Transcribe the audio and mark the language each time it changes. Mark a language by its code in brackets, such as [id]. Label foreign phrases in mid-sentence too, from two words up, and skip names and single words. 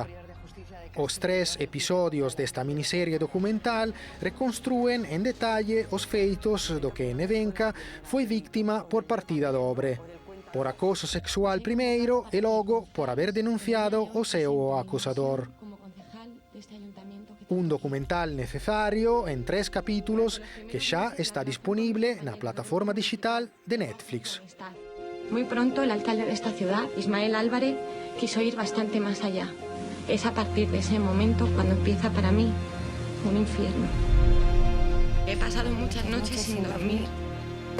[gl] Os 3 episodios desta miniserie documental reconstrúen en detalle os feitos do que Nevenka foi víctima por partida dobre, por acoso sexual primeiro e logo por haber denunciado o seu acosador. Un documental necesario en 3 capítulos que xa está disponible na plataforma digital de Netflix. [es] Muy pronto el alcalde de esta ciudad, Ismael Álvarez, quiso ir bastante más allá. Es a partir de ese momento cuando empieza para mí un infierno. He pasado muchas noches sin dormir,